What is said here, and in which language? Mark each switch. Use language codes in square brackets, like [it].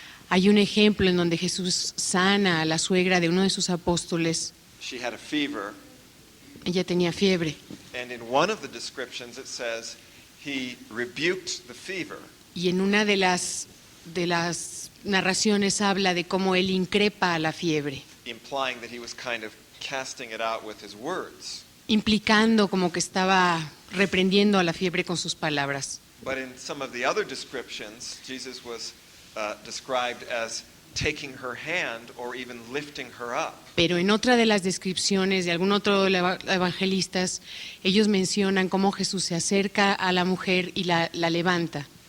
[es] Hay un ejemplo en donde Jesús sana a la suegra de uno de sus apóstoles. [en] She had a fever, [es] Ella tenía fiebre. [en] and in one of the descriptions it says he rebuked the fever. [es] Y en una de las narraciones habla de cómo él increpa a la fiebre, [en] Implying that he was kind of casting it out with his words. [es] implicando como que estaba reprendiendo a la fiebre con sus palabras. [en] But in some of the other descriptions, Jesus was described as taking her hand or even lifting her up. [es] Pero en otra de las descripciones de algún otro de los evangelistas, ellos mencionan cómo Jesús se acerca a la mujer y la levanta.